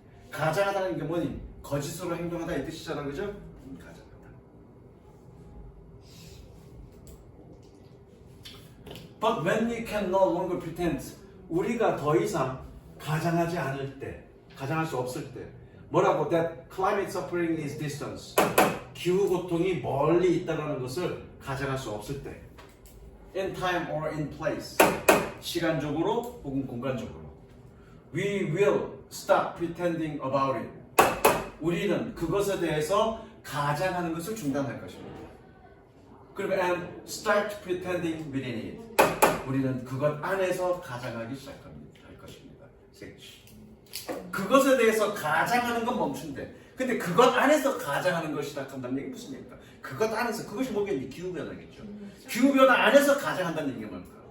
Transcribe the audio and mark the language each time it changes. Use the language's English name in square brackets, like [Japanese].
[Korean] 가장하다는 게 뭐니? 거짓으로 행동하다 이 뜻이잖아, 그죠? 가장하다. [English] But when we can no longer pretend, [Korean] 우리가 더 이상 가장하지 않을 때, 가장할 수 없을 때, 뭐라고? [English] That climate suffering is distance. [Korean] 기후 고통이 멀리 있다는 것을 가장할 수 없을 때, [English] in time or in place, [Korean] 시간적으로 혹은 공간적으로, [English] we will stop pretending about it. [Korean] 우리는 그것에 대해서 가장하는 것을 중단할 것입니다. 그리고 [English] and start pretending within it. [Korean] 우리는 그것 안에서 가장하기 시작할 것입니다. 그것에 대해서 가장하는 건 멈춘대. 근데 그것 안에서 가장하는 걸 시작한다는 얘기 무슨 얘기입니까? 그것 안에서 그것이 뭐겠니? 기후변화겠죠. 기후변화 안에서 가장한다는 얘기가 뭘까?